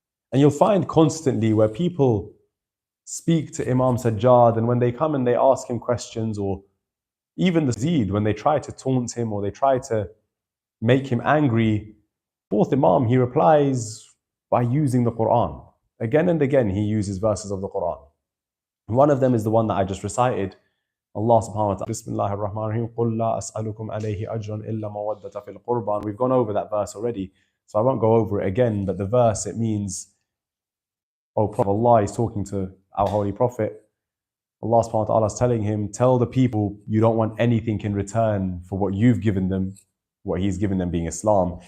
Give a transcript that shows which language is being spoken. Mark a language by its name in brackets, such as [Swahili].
[English] And you'll find constantly where people speak to Imam Sajjad and when they come and they ask him questions, or even the Yazid, when they try to taunt him or they try to make him angry, fourth Imam, he replies by using the Quran. Again and again, he uses verses of the Quran. One of them is the one that I just recited. [Arabic] Allah subhanahu wa ta'ala, Bismillahir Rahmanir Rahim, قُلْ لَا أَسْأَلُكُمْ عَلَيْهِ أَجْرًا إِلَّا مَوَدَّةَ فِي الْقُرْبَى. [English] We've gone over that verse already, so I won't go over it again, but the verse, it means, oh Prophet, Allah is talking to our Holy Prophet. Allah subhanahu wa ta'ala is telling him, tell the people you don't want anything in return for what you've given them, what he's given them being Islam.